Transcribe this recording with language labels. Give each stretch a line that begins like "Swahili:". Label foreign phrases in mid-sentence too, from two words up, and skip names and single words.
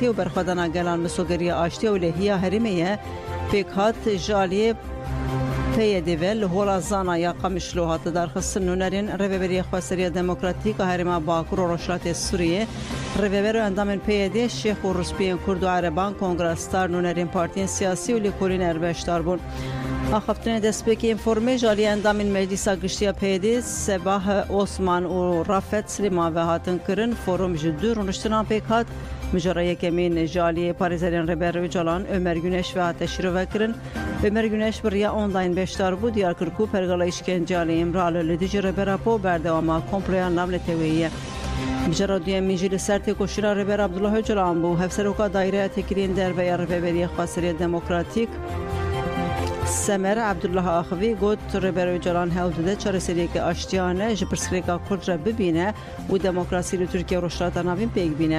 Kurdish: û berxwedana gelan misogeriya aştiya û lêhiya herêmê ye pêk hat ji aliyê PYD ve li hola zana ya Qamişlo hate derxistin nûnerên Rêveberiya Xweseriya Demokratîk a Herêma Bakur û Rojhilatê Sûriyê Rêveber û endamên PYD Şêx û Rûspiyên Kurd û Ereban kongrestar nûnerên partiyên siyasî û lêkolîn erbeşdar bûn. Axaftinê destpêkê informê ji aliyê endamên Meclîsa Giştiya PYD Sebah Osman û Rafet Slîman ve hatin kirin forum ji du rûniştinan pêk hat mijara yekemîn ji aliyê parêzerên Rêber Öcalan Ömer Güneş ve hate şîrovekirin. Ömer Güneş bir riya online beşdar bû diyar kir ku pergala îşkence alê Îmralı li dijî Rêbera Po berdewama komploya navnetewî ye. Mijara duyemîn jî li ser têkoşîna Rêber Abdullah Öcalan bû hevseroka daireya têkiliyên derve ya Rêveberiya Xweseriya Demokratîk Semer Abdullah Axivî got Rêber Öcalan hewl dide çareseriyeke aştiyane ji pirsgirêka Kurd re bibîne û demokrasî li Tirkiye rojhilata navîn pêk bîne.